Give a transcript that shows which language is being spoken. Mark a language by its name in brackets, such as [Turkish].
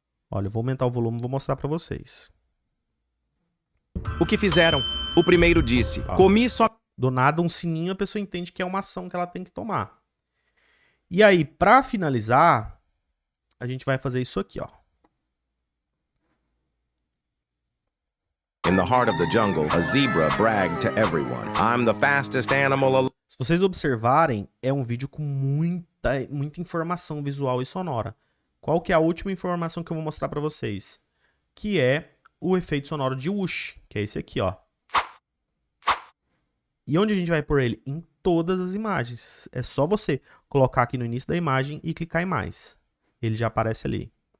[Portuguese] Olha, eu vou aumentar o volume e vou mostrar pra vocês. O que fizeram? O primeiro disse, comi só... Do nada, um sininho, a pessoa entende que é uma ação que ela tem que tomar. E aí, pra finalizar, a gente vai fazer isso aqui, ó. [English] In the heart of the jungle, a zebra bragged to everyone, I'm the fastest animal alive. [Portuguese] Se vocês observarem, é um vídeo com muita informação visual e sonora. Qual que é a última informação que eu vou mostrar pra vocês? Que é o efeito sonoro de whoosh, que é esse aqui, ó. E onde a gente vai pôr ele? Em todas as imagens. É só você colocar aqui no início da imagem e clicar em mais. Ele já aparece ali.